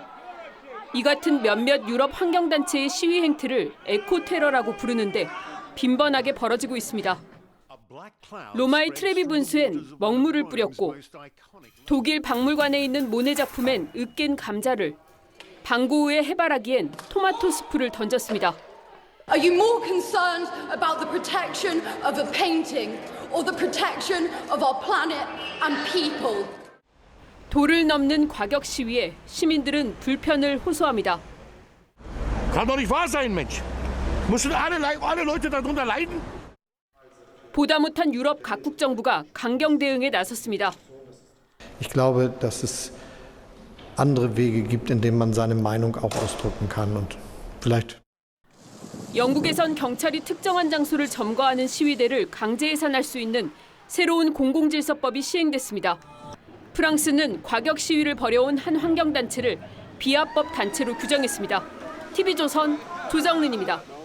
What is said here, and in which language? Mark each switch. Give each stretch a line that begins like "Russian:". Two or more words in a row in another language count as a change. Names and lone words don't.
Korean: 이 같은 몇몇 유럽 환경단체의 시위 행태를 에코테러라고 부르는데 빈번하게 벌어지고 있습니다. 로마의 트레비 분수엔 먹물을 뿌렸고 독일 박물관에 있는 모네 작품엔 으깬 감자를, 방구 위에 해바라기엔 토마토 스프를 던졌습니다.
English: Are you more concerned about the protection of a painting or the protection of our planet and people?
Korean: 도를 넘는 과격 시위에 시민들은 불편을 호소합니다.
German: Kann doch nicht wahr sein, Mensch. Müssen alle Leute darunter leiden?
Korean: 보다 못한 유럽 각국 정부가 강경 대응에 나섰습니다.
German: Ich glaube, dass es andere Wege gibt, in denen man seine Meinung auch ausdrücken kann und vielleicht
Korean: 영국에선 경찰이 특정한 장소를 점거하는 시위대를 강제 해산할 수 있는 새로운 공공질서법이 시행됐습니다. 프랑스는 과격 시위를 벌여온 한 환경단체를 비합법 단체로 규정했습니다. TV조선 조정린입니다.